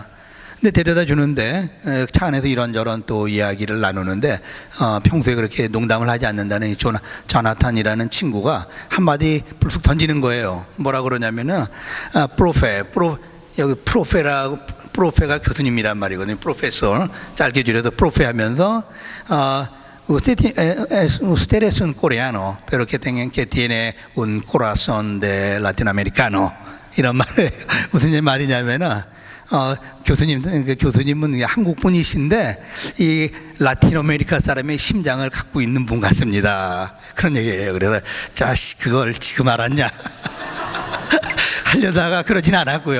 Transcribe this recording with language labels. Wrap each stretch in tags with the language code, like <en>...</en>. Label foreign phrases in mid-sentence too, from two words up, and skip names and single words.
<ko>근데 데려다 주는데 차 안에서 이런저런 또 이야기를 나누는데, 평소에 그렇게 농담을 하지 않는다는 이 조나탄이라는 친구가 한마디 불쑥 던지는 거예요. 뭐라 그러냐면은 여기 프로페가 교수님이란 말이거든요. 프로페서, 짧게 줄여서 프로페 하면서</ko> <es>usted es un coreano, pero que tiene un corazón de latinoamericano.</es> <ko>이런 말을 무슨 말이냐면은, 교수님은 한국 분이신데 이 라틴 아메리카 사람의 심장을 갖고 있는 분 같습니다. 그런 얘기예요. 그래서 자식, 그걸 지금 알았냐 하려다가 그러진 않았고요.</ko>